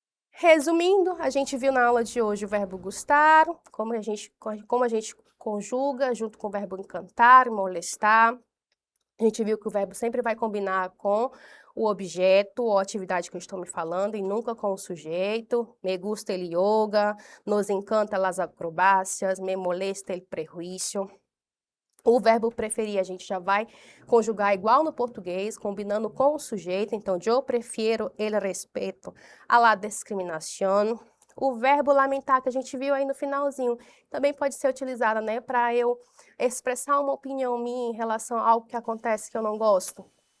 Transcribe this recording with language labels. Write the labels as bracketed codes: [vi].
[pt] Resumindo, a gente viu na aula de hoje o verbo gustar, como a gente conjuga junto com o verbo encantar, molestar. A gente viu que o verbo sempre vai combinar com o objeto ou atividade que eu estou me falando e nunca com o sujeito. [es] Me gusta el yoga, nos encanta las acrobacias, me molesta el prejuízo. [pt] O verbo preferir a gente já vai conjugar igual no português, combinando com o sujeito. Então, eu prefiro [es] el respeto a la discriminación. [pt] O verbo lamentar, que a gente viu aí no finalzinho, também pode ser utilizado, né, para eu expressar uma opinião minha em relação a algo que acontece que eu não gosto.